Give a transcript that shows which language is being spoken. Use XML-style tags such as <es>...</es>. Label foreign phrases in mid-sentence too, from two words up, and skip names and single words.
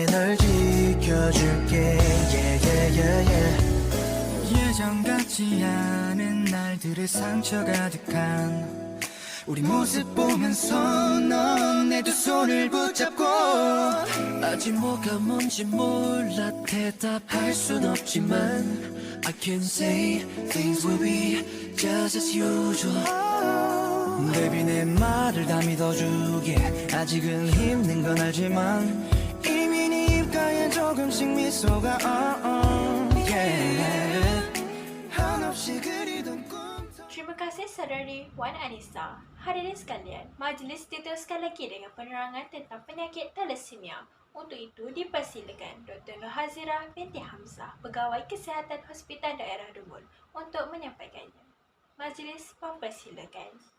<ko>널 지켜줄게</ko> <en>Yeah yeah yeah yeah</en> <ko>예전 같지 않은 날들의 상처 가득한 우리 모습 보면서 넌 내 두 손을 붙잡고 아직 뭐가 뭔지 몰라 대답할 순 없지만</ko> <en>I can say things will be just as usual Baby</en> <ko>내 말을 다 믿어주게 아직은 힘든 건 알지만 이미 네 입가에 조금씩 미소가 yeah 한없이 그리던 꿈</ko> <ms>Terima kasih saudari Wan Anissa. Hadirin sekalian, majlis diteruskan lagi dengan penerangan tentang penyakit thalassemia. Untuk itu dipersilakan Dr. Nohazira binti Hamzah, Pegawai Kesihatan Hospital Daerah Dungun untuk menyampaikannya. Majlis mempersilakan.</ms>